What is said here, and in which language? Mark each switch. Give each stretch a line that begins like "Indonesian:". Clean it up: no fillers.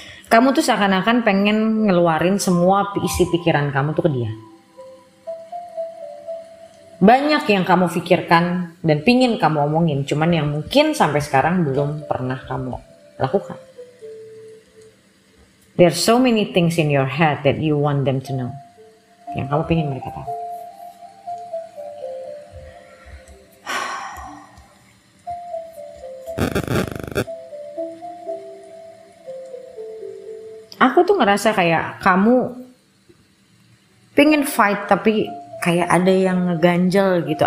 Indonesian: Kamu tuh seakan-akan pengen ngeluarin semua isi pikiran kamu tuh ke dia. Banyak yang kamu pikirkan dan pingin kamu omongin, cuman yang mungkin sampai sekarang belum pernah kamu lakukan.
English: There's so many things in your head that you want them to know.
Indonesian: Yang kamu pingin mereka tahu. Aku tuh ngerasa kayak kamu pengen fight tapi kayak ada yang ngeganjel gitu.